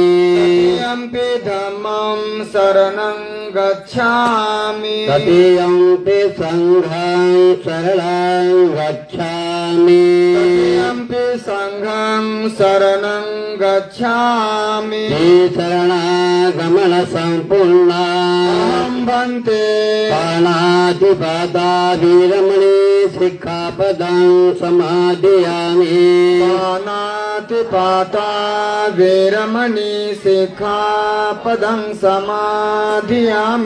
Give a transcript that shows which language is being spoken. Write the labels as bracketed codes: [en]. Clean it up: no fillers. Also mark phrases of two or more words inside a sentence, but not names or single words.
[pi] तृतीयंपि धम्मं शरणं गच्छामि तृतीयंपि संघं शरणं गच्छामि तृतीयंपि संघं शरणं गच्छामि [mr] शरणागमन संपूर्णा [pi] अहं भन्ते पाणातिपाता वीरमणि शिक्षापदं समादयामि पाणातिपाता वीरमणि शिक्षापदं समादयामि